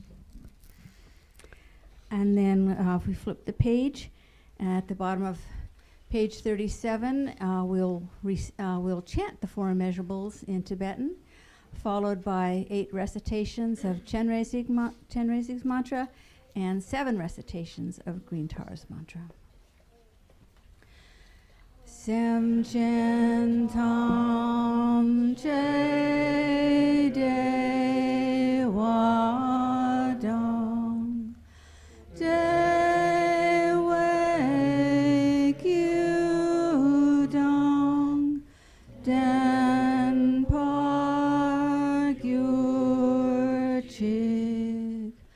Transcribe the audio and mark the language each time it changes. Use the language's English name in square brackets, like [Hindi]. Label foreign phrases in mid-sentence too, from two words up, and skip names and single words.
[English] And then if we flip the page, at the bottom of page 37, we'll chant the four immeasurables in Tibetan, followed by 8 recitations of Chenrezig's mantra and 7 recitations of Green Tara's mantra. [Tibetan] སེམས་ཅན་ཐམས་ཅད་བདེ་བ་དང་བདེ་བའི་རྒྱུ་དང་ལྡན་པར་གྱུར་ཅིག